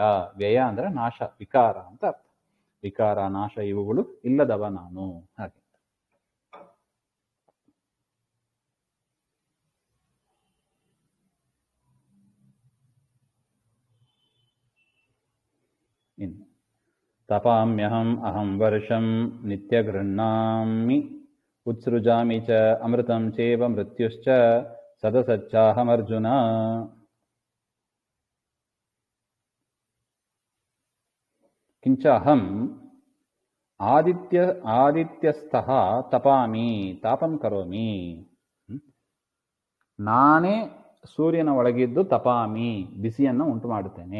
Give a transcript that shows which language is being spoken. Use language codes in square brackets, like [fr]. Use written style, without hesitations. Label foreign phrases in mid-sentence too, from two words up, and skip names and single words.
[kn] ವ್ಯಯ ಅಂದ್ರೆ ನಾಶ, ವಿಕಾರ ಅಂತ ಅರ್ಥ. ವಿಕಾರ, ನಾಶ ಇವುಗಳು ಇಲ್ಲದವ ನಾನು ಹಾಗೆ. [sa] ಇನ್ನು ತಪಾಮ್ಯಹಂ ಅಹಂ ವರ್ಷಂ ನಿತ್ಯ ಗೃಹ್ಣಾಮಿ ಉತ್ಸೃಜಾಮಿ ಚ ಅಮೃತಂ ಚೇವ ಮೃತ್ಯುಶ್ಚ ಸದಸಚ್ಚಾಹಮರ್ಜುನ. ಕಿಂಚ ಅಹಂ ಆದಿತ್ಯಸ್ಥಃ ತಪಾಮಿ ತಾಪಂ ಕರೋಮಿ. [kn] ನಾನೇ ಸೂರ್ಯನ ಒಳಗಿದ್ದು ತಪಾಮಿ, ಬಿಸಿಯನ್ನು ಉಂಟು ಮಾಡುತ್ತೇನೆ.